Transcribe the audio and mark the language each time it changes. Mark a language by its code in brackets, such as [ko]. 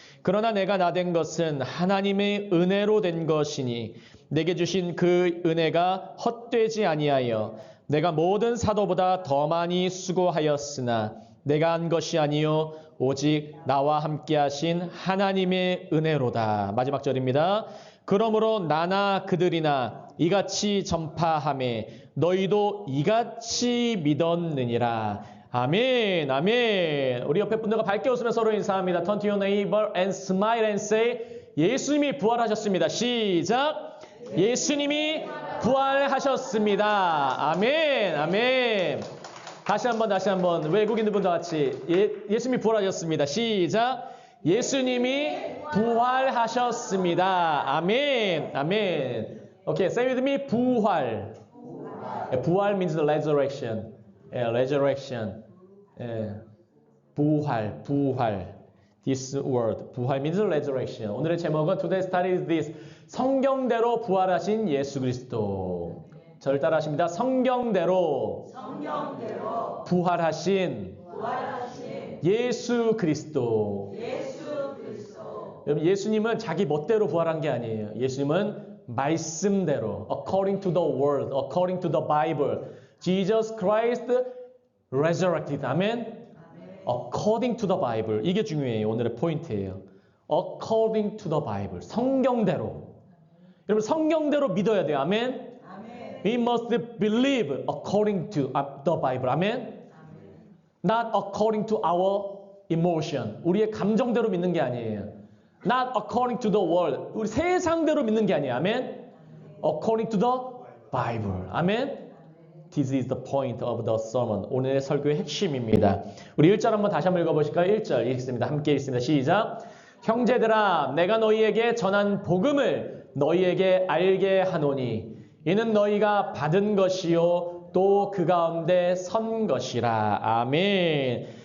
[ko] 그러나 내가 나된 것은 하나님의 은혜로 된 것이니 내게 주신 그 은혜가 헛되지 아니하여 내가 모든 사도보다 더 많이 수고하였으나 내가 한 것이 아니요 오직 나와 함께 하신 하나님의 은혜로다. 마지막 절입니다. 그러므로 나나 그들이나 이같이 전파하매 너희도 이같이 믿었느니라. 아멘, 아멘. 우리 옆에 분들과 밝게 웃으며 서로 인사합니다. [en] Turn to your neighbor and smile and say, [ko] 예수님이 부활하셨습니다. 시작. 예수님이 부활하셨습니다. 아멘, 아멘. 다시 한번 외국인들분과 같이 예수님이 부활하셨습니다. 시작. 예수님이 부활하셨습니다. 아멘, 아멘. [en] Okay, say with me. 부활. 부활 means the resurrection. resurrection. 부활. This word. 부활 means resurrection. [ko] 오늘의 제목은 [en] Today's study is this. [ko] 성경대로 부활하신 예수 그리스도. 저를 따라하십니다. 성경대로 부활하신 예수 그리스도. 여러분, 예수님은 자기 멋대로 부활한 게 아니에요. 예수님은 말씀대로, [en] according to the word, according to the Bible. Jesus Christ resurrected. 아멘. according to the Bible. [ko] 이게 중요해요. 오늘의 포인트예요. [en] according to the Bible. [ko] 성경대로. 여러분, 성경대로 믿어야 돼요. 아멘. [en] We must believe according to the Bible. [ko] 아멘. [en] Not according to our emotion. [ko] 우리의 감정대로 믿는 게 아니에요. [en] Not according to the world. [ko] 우리 세상대로 믿는 게 아니에요. [en] 아멘. According to the Bible. 아멘. This is the point of the sermon. [ko] 오늘의 설교의 핵심입니다. 우리 1절 한번 다시 한번 읽어보실까요? 1절 읽습니다. 함께 읽습니다. 시작. 형제들아, 내가 너희에게 전한 복음을 너희에게 알게 하노니 이는 너희가 받은 것이요 또 그 가운데 선 것이라. 아멘.